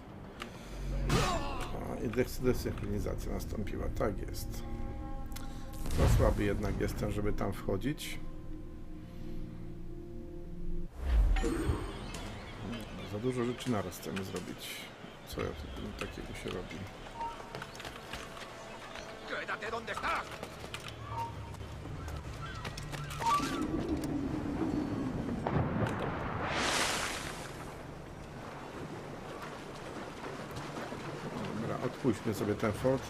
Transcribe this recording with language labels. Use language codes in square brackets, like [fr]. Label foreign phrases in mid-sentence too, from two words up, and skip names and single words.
[pl] I desynchronizacja nastąpiła. Tak jest. To słaby jednak jestem, żeby tam wchodzić. Za dużo rzeczy naraz chcemy zrobić. Co ja tu takiego się robi? [es] ¡Quédate donde estás! [pl] Dobra, odpuśćmy sobie ten fort.